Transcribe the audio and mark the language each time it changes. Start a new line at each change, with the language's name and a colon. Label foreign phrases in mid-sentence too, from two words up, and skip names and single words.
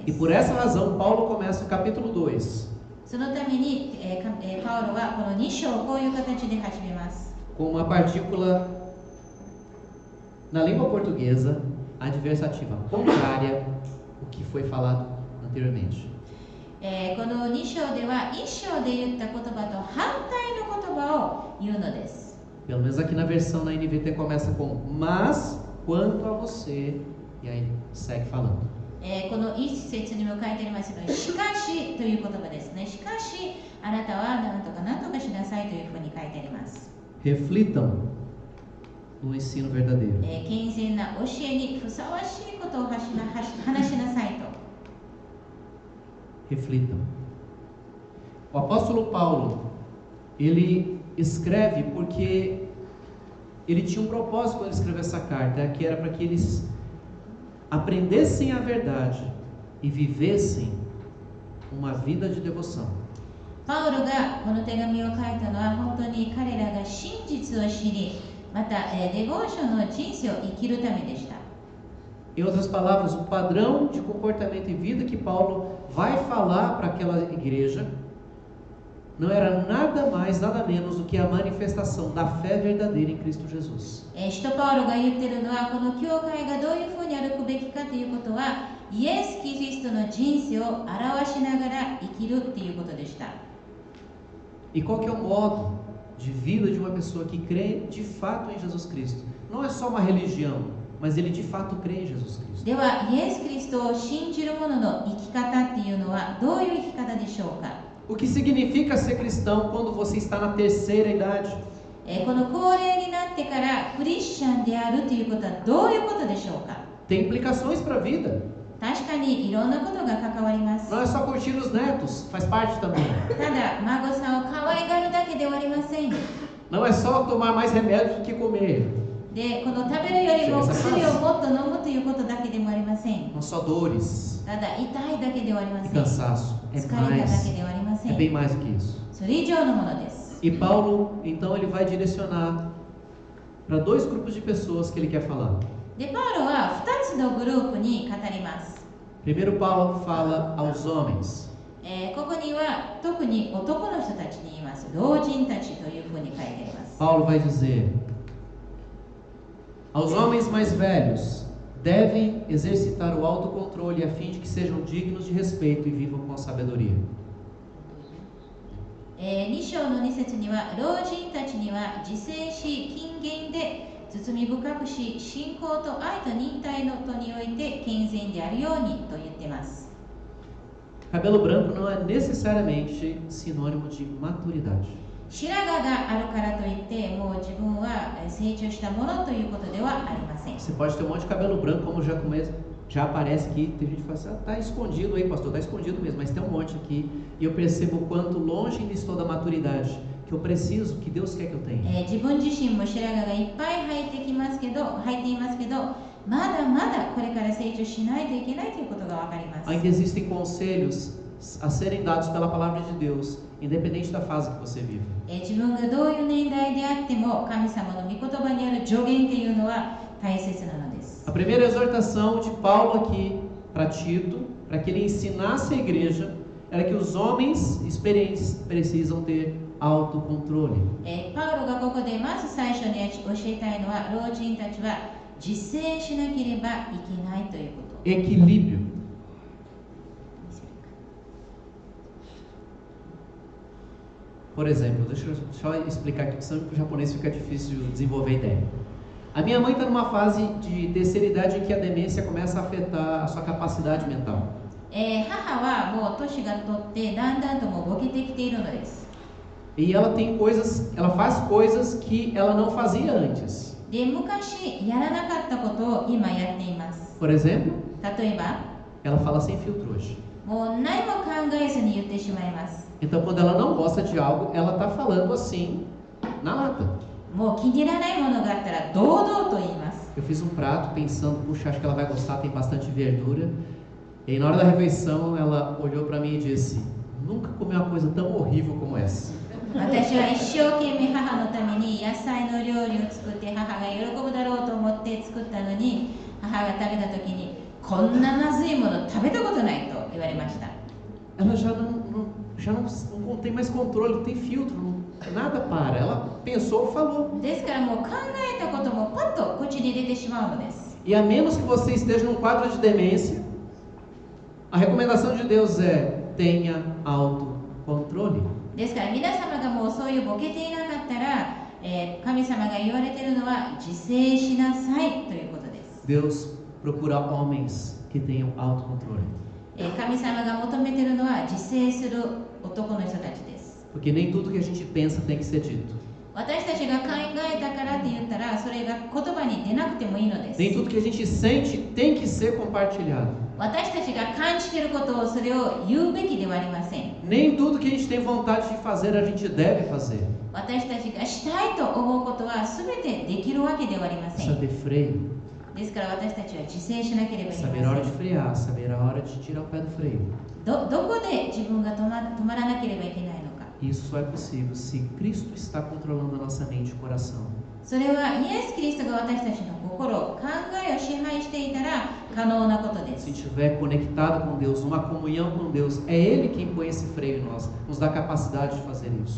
Japanese: E す。
Portuguese: por essa razão, Paulo começa o capítulo 2
Japanese: そのために、パウロはこの2章をこういう形で始めます。
Portuguese: com uma partícula na língua portuguesa adversativa, contrária ao que foi falado anteriormente.
Japanese: この2章では1章で言った言葉と反対の言葉を言うのです。
Portuguese: Pelo menos aqui na versão na NVT começa com mas quanto a você, e aí segue falando.
Japanese: この一節にも書いてありますけど、しかしという言葉ですね。しかしあなたは何とか何とかしなさいというふうに書いてあります。
Portuguese: Reflitam no ensino verdadeiro.
Japanese: 健全な教えにふさわしいことを話しなさいと。
Portuguese: Reflitam. O apóstolo Paulo, ele escreve porque ele tinha um propósito quando ele escreveu essa carta, que era para que eles aprendessem a verdade e vivessem uma vida de devoção.
Japanese: パウロがこの手紙を書いたのは本当に彼らが真実を知り、またデボーションの人生を生きるためでした。
Portuguese: Em outras palavras, o padrão de comportamento e vida que Paulo vai falar para aquela igreja não era nada mais, nada menos do que a manifestação da fé verdadeira em Cristo Jesus.
Japanese: 使徒パウロが言っているのはこの教会がどういうふうに歩くべきかということはイエス・キリストの人生を表しながら生きるということでした。
Portuguese: E qual que é o modo de vida de uma pessoa que crê de fato em Jesus Cristo? Não é só uma religião, mas ele de fato crê em Jesus Cristo.
Japanese: ではイエス・キリストを信じる者の生き方っていうのはどういう生き方でしょうか。
Portuguese: O que significa ser cristão quando você está na terceira idade?
Japanese: この高齢になってからクリスチャンであるということはどういうことでしょうか。
Portuguese: Tem implicações para a vida.
Japanese: 確かにいろんなことが関わります。
Portuguese: Não é só curtir os netos, faz parte também.
Japanese: ただ孫さんを可愛がるだけではありません。
Portuguese: Não é só tomar mais remédio do que comer.
Japanese: で、この食べるよりも薬をもっと飲むということだけでもありません。
Portuguese: Não só dores
Japanese: ただ痛いだけではありま
Portuguese: e
Japanese: せん。
Portuguese: cansaço. É
Japanese: 疲れただ
Portuguese: mais,
Japanese: けではありませ
Portuguese: é
Japanese: ん。
Portuguese: bem mais do que isso.
Japanese: それ以上のものです。
Portuguese: E Paulo, então, ele vai direcionar para dois grupos de pessoas que ele quer falar.
Japanese: で、パウロは2つのグループに語ります。
Portuguese: Primeiro Paulo fala aos homens.
Japanese: ここには特に男の人たちに言います。老人たちというふうに書いてあります。
Portuguese: Paulo vai dizer: aos homens mais velhos devem exercitar o autocontrole a fim de que sejam dignos de respeito e vivam com sabedoria.
Japanese: 2 章の2節には、老人たちには自制し謹厳で包み深くし、信仰と愛と忍耐のとにおいて健全であるようにと言っています。
Portuguese: Cabelo branco não é necessariamente sinônimo de maturidade.
Japanese: 白髪があるからといってもう自分は成長したものということではありません。
Portuguese: Você pode ter um monte de cabelo branco, como já aparece aqui. Tem gente que fala assim: ah, tá escondido aí, pastor, tá escondido mesmo, mas tem um monte aqui. E eu percebo o quanto longe ainda estou da maturidade, que eu preciso, que Deus quer que eu tenha.
Japanese: 自分自身も白髪がいっぱい生えていますけど、まだまだこれから成長しないといけないということがわかります。
Portuguese: Ainda existem conselhos a serem dados pela palavra de Deus, independente da fase que você vive.
Japanese: 自分がどういう年代であっても神様の御言葉にある助言というのは大切なのです。
Portuguese: A primeira exortação de Paulo aqui para Tito, para que ele ensinasse a igreja, era que os homens experientes precisam ter autocontrole.
Japanese: パウロがここでまず最初に教えたいのは、老人たちは自制しなければいけないということ。
Portuguese: Equilíbrio. Por exemplo, deixa eu só explicar aqui, porque senão para o japonês fica difícil de desenvolver a ideia. A minha mãe está numa fase de terceira idade em que a demência começa a afetar a sua capacidade mental.
Japanese: 母はもう年がとってだんだんともうボケてきているのです。
Portuguese: E ela faz coisas que ela não fazia antes.
Japanese: で、昔やらなかったことを今やっています。
Portuguese: Por exemplo,
Japanese: 例えば、
Portuguese: ela fala sem filtro hoje.
Japanese: もう何も考えずに言ってしまいます。
Portuguese: Então, quando ela não gosta de algo, ela está falando assim, na lata.
Japanese: もう気に入らないものがあったら堂々と言います。
Portuguese: Eu fiz um prato pensando, puxa, acho que ela vai gostar, tem bastante verdura. E aí, na hora da refeição, ela olhou para mim e disse: nunca comi uma coisa tão horrível como essa.
Japanese: 私は一生懸命母のために野菜の料理を作って母が喜ぶだろうと思って作ったのに、母が食べた時にこんなまずいもの食べたことないと言われました。
Portuguese: Ela já não tem mais controle, não tem filtro, nada para. Ela pensou, falou.
Japanese: ですからもう考えたこともパッと口に出てしまうのです。
Portuguese: E a menos que você esteja num quadro de demência, a recomendação de Deus é: tenha autocontrole.
Japanese: ですから皆様がもうそういうボケていなかったら、神様が言われているのは自制しなさいということです。
Portuguese: Deus procura homens que tenham autocontrole.
Japanese: 神様が求めているのは自制する男の人たちです。
Portuguese: Porque nem tudo que a gente pensa tem que ser dito.
Japanese: 私たちが考えたからって言ったらそれが言葉に出なくてもいいのです。
Portuguese: Nem tudo que a gente sente tem que ser compartilhado.
Japanese: 私たちが感じていることをそれを言うべきではありません。
Portuguese: Nem tudo que a gente tem vontade de fazer a gente deve fazer.
Japanese: 私たちがしたいと思うことは全てできるわけではありませ
Portuguese: Precisa
Japanese: ん。
Portuguese: ter freio.
Japanese: ですから私たちは自制しなければいけ
Portuguese: Saber a
Japanese: ま
Portuguese: hora
Japanese: せ
Portuguese: de
Japanese: ん。
Portuguese: frear, saber a hora de tirar o pé do freio.
Japanese: どこで自分が止まらなければいけないのか。
Portuguese: Isso só é possível se Cristo está controlando a nossa mente e coração.
Japanese: それはイエス・キリストが私たちの心、考えを支配していたら可能なことで
Portuguese: Se
Japanese: す。
Portuguese: estiver conectado com Deus, numa comunhão com Deus, é Ele quem põe esse freio em nós, nos dá capacidade de fazer isso.